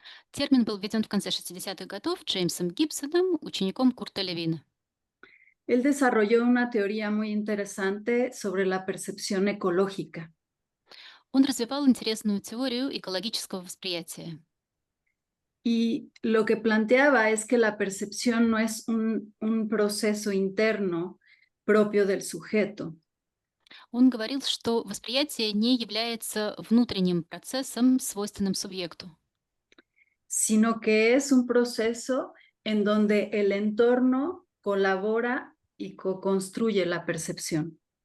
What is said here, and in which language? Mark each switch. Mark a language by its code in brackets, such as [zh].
[ru] Термин был введен в конце 60-х годов Джеймсом Гибсоном, учеником Курта Левина. [es] Él desarrolló una teoría muy interesante sobre la percepción ecológica. [ru] Он развивал интересную теорию экологического восприятия. [es] Y lo que planteaba es que la percepción no es un proceso interno propio del sujeto, [ru] Он говорил, что восприятие не является внутренним процессом, свойственным субъекту, [es] sino que es un proceso en donde el entorno colabora y co-construye la percepción.